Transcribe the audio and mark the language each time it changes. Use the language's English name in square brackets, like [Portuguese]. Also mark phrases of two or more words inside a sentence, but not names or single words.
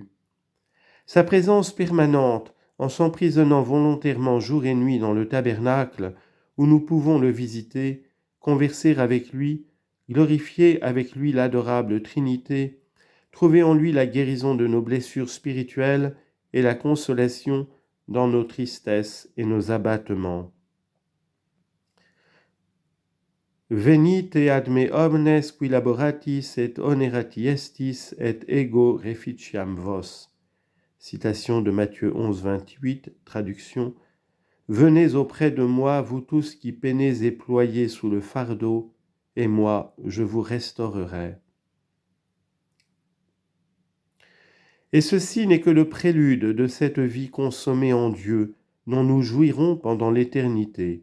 [French] Sa présence permanente, en s'emprisonnant volontairement jour et nuit dans le tabernacle, où nous pouvons le visiter, converser avec lui, glorifier avec lui l'adorable Trinité, trouver en lui la guérison de nos blessures spirituelles et la consolation dans nos tristesses et nos abattements. [Latin] Venite ad me omnes qui laboratis et onerati estis et ego reficiam vos. [French] Citation de Matthieu 11, 28, traduction. Venez auprès de moi, vous tous qui peinez et ployez sous le fardeau, et moi, je vous restaurerai. Et ceci n'est que le prélude de cette vie consommée en Dieu, dont nous jouirons pendant l'éternité.